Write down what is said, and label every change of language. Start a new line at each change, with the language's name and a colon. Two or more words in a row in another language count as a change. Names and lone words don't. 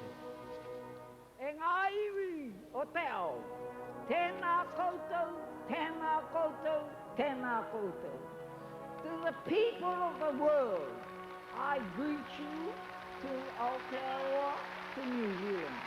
Māori: E ngā iwi o te ao, tēnā koutou, tēnā koutou, tēnā koutou.
English: To the people of the world, I greet you to Aotearoa, to New Zealand.